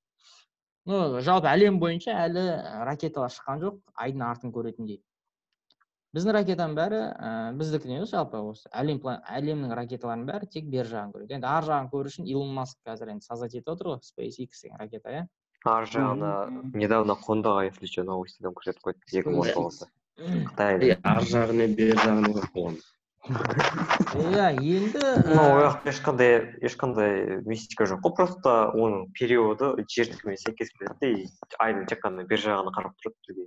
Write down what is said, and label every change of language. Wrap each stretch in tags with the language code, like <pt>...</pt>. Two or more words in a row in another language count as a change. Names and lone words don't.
<kk>Ну, жалпы әлем бойынша әлі ракеталар шыққан жоқ, айдың артын көретіндей. Біздің ракетаның бәрі, біздікі емес, жалпы осы әлемнің ракеталарының бәрі тек бер жағын көреді. Енді ар жағын көру үшін Илон Маск қазір енді создать етіп отыр ғой, SpaceX деген ракета, иә. Ар жағына недавно қондыға,</kk> <ru>если что,</ru> <kk>новостидан көрсетіп қойды, 2019-да. Қытайда. Ар жағына, бер жағына көп болған. Иә, енді Ояқ ешқандай мистика жоқ қой, просто оның периоды жердікімен сәйкес келеді, айдың тек қана бер жағына қарап тұрады бізге.</kk>